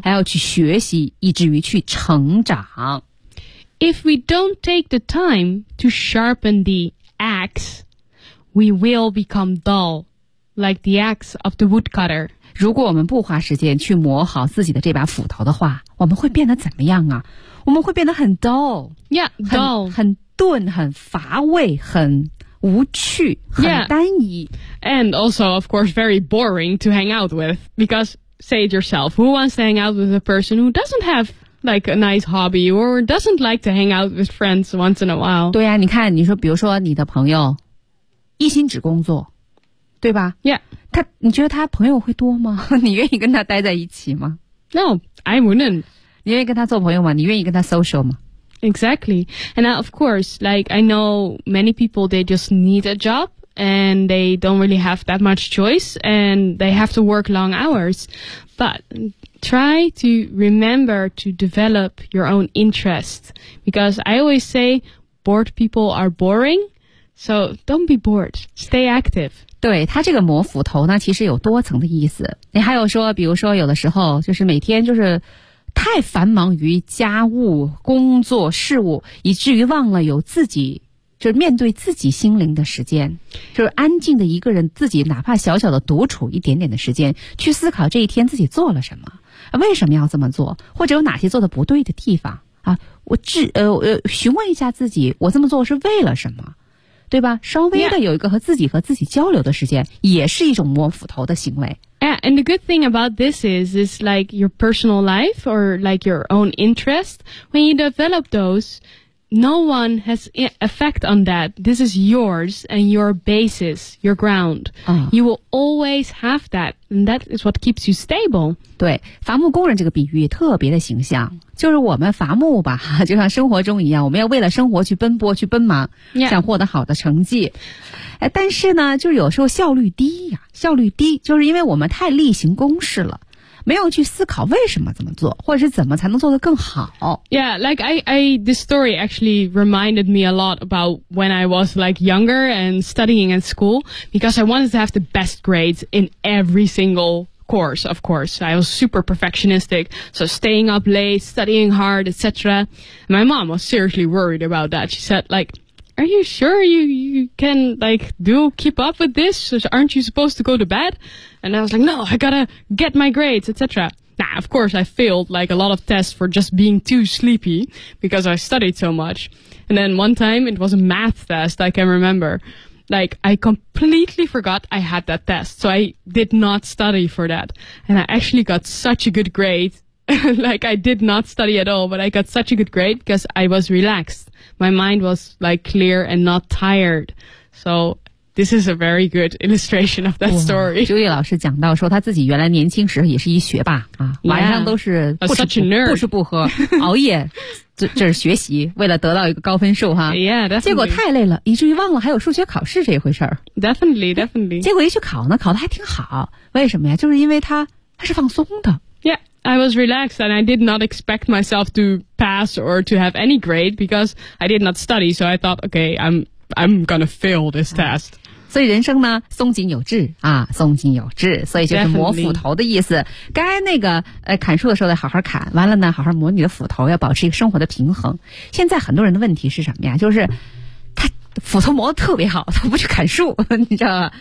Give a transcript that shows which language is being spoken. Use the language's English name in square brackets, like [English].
[Chinese] 还要去学习，以至于去成长。 [English] If we don't take the time to sharpen the axe, we will become dull, like the axe of the woodcutter. [Chinese] 如果我们不花时间去磨好自己的这把斧头的话，我们会变得怎么样啊？我们会变得很 dull, [English] yeah, dull, [Chinese] 很钝，很乏味，很无趣，很单一。 [English] Yeah. And also, of course, very boring to hang out with. Because, say it yourself, who wants to hang out with a person who doesn't have, like, a nice hobby or doesn't like to hang out with friends once in a while? [Chinese] 对啊，你看，你说比如说你的朋友一心只工作，对吧？ [English] Yeah. [Chinese] 他，你觉得他朋友会多吗？你愿意跟他待在一起吗？ [English] No, I wouldn't. [Chinese] 你愿意跟他做朋友吗？你愿意跟他 social 吗？ [English] Exactly. And of course, like, I know many people, they just need a job and they don't really have that much choice and they have to work long hours. But try to remember to develop your own interest. Because I always say bored people are boring. So don't be bored. Stay active. [Chinese] 对，他这个磨斧头呢，其实有多层的意思。你还有说，比如说有的时候就是每天就是太繁忙于家务、工作、事务，以至于忘了有自己，就是面对自己心灵的时间，就是安静的一个人，自己哪怕小小的独处一点点的时间，去思考这一天自己做了什么，为什么要这么做，或者有哪些做的不对的地方啊？询问一下自己，我这么做是为了什么，对吧？稍微的有一个和自己和自己交流的时间，也是一种摸斧头的行为。 [English] Yeah, and the good thing about this is like your personal life or like your own interest. When you develop those, no one has effect on that. This is yours and your basis, your ground. You will always have that. And that is what keeps you stable. [Chinese] 对，伐木工人这个比喻特别的形象。就是我们伐木吧，就像生活中一样，我们要为了生活去奔波，去奔忙，想获得好的成绩。但是呢，就是有时候效率低呀，效率低，就是因为我们太例行公事了，没有去思考为什么这么做，或者是怎么才能做得更好。 [English] Yeah, like I this story actually reminded me a lot about when I was like younger and studying at school, because I wanted to have the best grades in every single course, of course. I was super perfectionistic, so staying up late, studying hard, etc. My mom was seriously worried about that. She said, like,Are you sure you can, like, keep up with this? Aren't you supposed to go to bed? And I was like, no, I gotta get my grades, etc. Nah, of course, I failed, like, a lot of tests for just being too sleepy because I studied so much. And then one time, it was a math test, I can remember. Like, I completely forgot I had that test, so I did not study for that. And I actually got such a good grade. Like, I did not study at all, but I got such a good grade because I was relaxed. My mind was like clear and not tired. So this is a very good illustration of that story. [Chinese] 朱毅老师讲到说他自己原来年轻时也是一学霸啊， [English] yeah, [Chinese] 晚上都是不吃不喝熬夜这是学习为了得到一个高分数哈。 [English] Yeah, definitely. [Chinese] 结果太累了以至于忘了还有数学考试这一回事儿。 [English] Definitely, definitely. [Chinese] 结果一去考呢考得还挺好。为什么呀就是因为他是放松的。 [English] Yeah. I was relaxed and I did not expect myself to pass or to have any grade because I did not study. So I thought, okay, I'm I'm gonna fail this test. [Chinese] 所以人生呢，松紧有致啊，松紧有致，所以就是磨斧头的意思。 [English] Definitely. [Chinese] 该那个砍树的时候得好好砍，完了呢，好好磨你的斧头，要保持一个生活的平衡。现在很多人的问题是什么呀？就是他斧头磨得特别好，他不去砍树，你知道吗